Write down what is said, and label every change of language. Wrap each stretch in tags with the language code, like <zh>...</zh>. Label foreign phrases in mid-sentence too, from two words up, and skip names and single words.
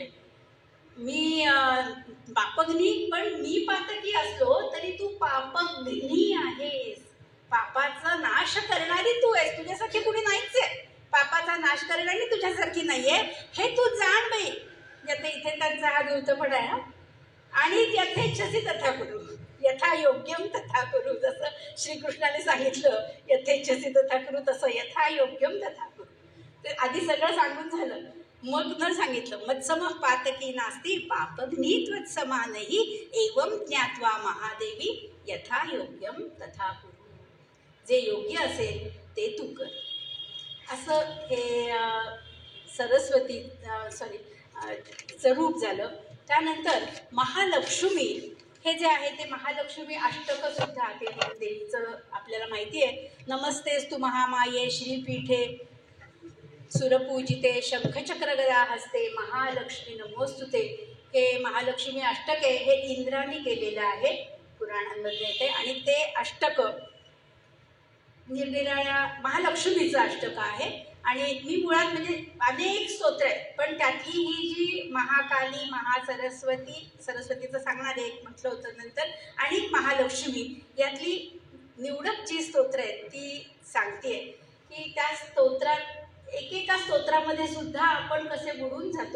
<mr>मी पापग्नी, पण मी पातकी असलो तरी तू पापग्नी आहेस, पापाचा नाश करणारी तू आहेस, तुझ्यासारखी कुणी नाहीच आहे, पापाचा नाश करणारी तुझ्यासारखी नाहीये, हे तू जाण बाई. याते इथे त्यांचा हा धूर्तपणा आहे.</mr> <sa>आणि यथेच्छसी तथा करू, यथा योग्यम तथा करू,</sa> <mr>जसं श्रीकृष्णाने सांगितलं</mr> <sa>यथेच्छसी तथा करू,</sa> <mr>तसं</mr> <sa>यथा योग्यम तथा करू.</sa> <mr>ते आधी सगळं सांगून झालं, मग न सांगितलं</mr> <sa>मत्सम पातकी नास्ती पापग्नी त्वत्समानही एवं ज्ञात्वा महादेवी यथा योग्यम तथा करू.</sa> <mr>जे योग्य असेल ते तू कर. असं हे सरस्वती रूप झालं. त्यानंतर महालक्ष्मी हे जे आहे ते महालक्ष्मी अष्टक सुद्धा ते देवीचं आपल्याला माहिती आहे.</mr> <sa>नमस्तेस्तु महामाये श्रीपीठे सुरपूजिते शंखचक्र गदा हस्ते महालक्ष्मी नमोस्तुते.</sa> <mr>हे महालक्ष्मी अष्टक आहे, हे इंद्राने केलेलं आहे, पुराणांमध्ये येते. आणि ते अष्टक निरनिराळ्या महालक्ष्मीचं अष्टक आहे. आणि मी मुळात म्हणजे अनेक स्तोत्र आहेत, पण त्यातली ही जी महाकाली सरस्वतीचं सांगणार एक म्हटलं होतं नंतर, आणि महालक्ष्मी यातली निवडक जी स्तोत्र आहेत ती सांगते की त्या स्तोत्रात एकेका स्तोत्रामध्ये सुद्धा आपण कसे बुडून जातो.</mr>